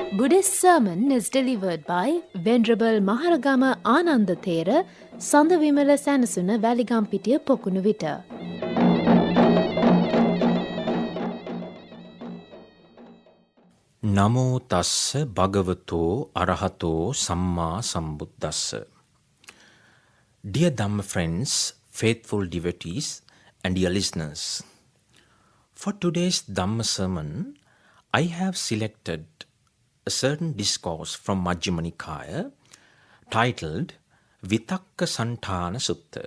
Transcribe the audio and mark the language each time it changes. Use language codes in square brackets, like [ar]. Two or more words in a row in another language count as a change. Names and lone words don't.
[en] Today's sermon is delivered by Venerable Maharagama Ananda Thera, Sandavimala Sanasuna, Valigampitiya, Pokunuvita. [pi] Namo tassa bhagavato arahato samma sambuddhassa. [en] Dear Dhamma friends, faithful devotees, and dear listeners, for today's Dhamma sermon, I have selected a certain discourse from Majjhima Nikaya titled Vitakka Santana Sutta.